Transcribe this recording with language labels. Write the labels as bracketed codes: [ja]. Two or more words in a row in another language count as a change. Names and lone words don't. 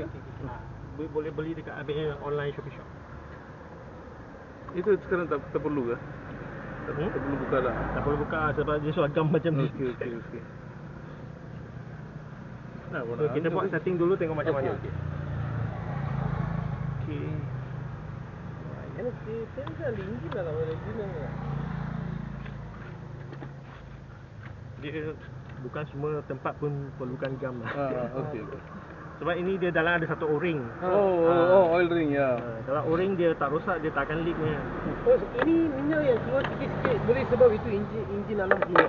[ms] boleh beli dekat online Shopee shop. Itu sekarang tak perlu ke? Tak perlu buka lah. Tak perlu buka sebab dia sudah gam macam ni. Okey. Nah, So, kita buat setting dulu tengok macam mana. Okey. Okey. [ta] எனக்கு தெரிஞ்ச அந்த இன்ஜின் வேலை ஒரு இன்ஜின் [ms] Dia bukan semua tempat pun perlukan gam lah. Okey. Sebab ini dia dalam ada satu o-ring. Oh, [en] oil ring [ms] ya. Kalau o-ring dia tak rosak, dia tak akan leak ni. oh ini minyak yang keluar sikit-sikit boleh sebab itu injin dalam keluar